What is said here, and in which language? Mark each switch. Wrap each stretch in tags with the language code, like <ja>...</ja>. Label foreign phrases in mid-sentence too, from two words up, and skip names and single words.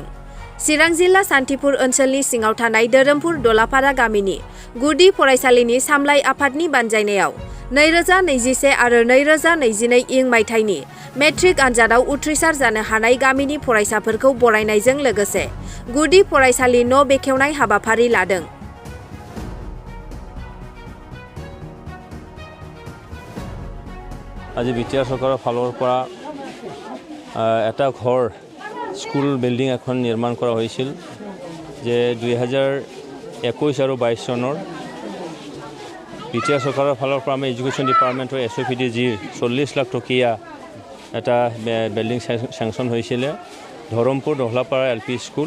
<brx>चिरां जिल्ला सान्थिपुर ओनसोलनि सिङाव थानाय धोरोमपुर दलापारा गामिनि गुदि फरायसालिनि सामलाय आफादनि बानजायनायाव 2021 आरो 2022 इं मायथाइनि मेट्रिक आनजादाव उथ्रिसार जानो हानाय गामिनि फरायसाफोरखौ बरायनायजों लोगोसे गुदि फरायसालि न' बेखेवनाय हाबाफारि लादों।</brx> <as>আজি বিটিআৰ চৰকাৰৰ ফালৰ পৰা এটা ঘৰ</as> <en>school building</en> <as>এখন নিৰ্মাণ কৰা হৈছিল, যে 2021 আৰু 22 চনৰ বিটিআৰ চৰকাৰৰ ফালৰ পৰা আমি</as> <en>education department</en> <as>SOPDGৰ 40 লাখ টকীয়া এটা</as> <en>building sanction</en> <as>হৈছিলে ধৰমপুৰ দহলাপাৰা LP স্কুল।</as>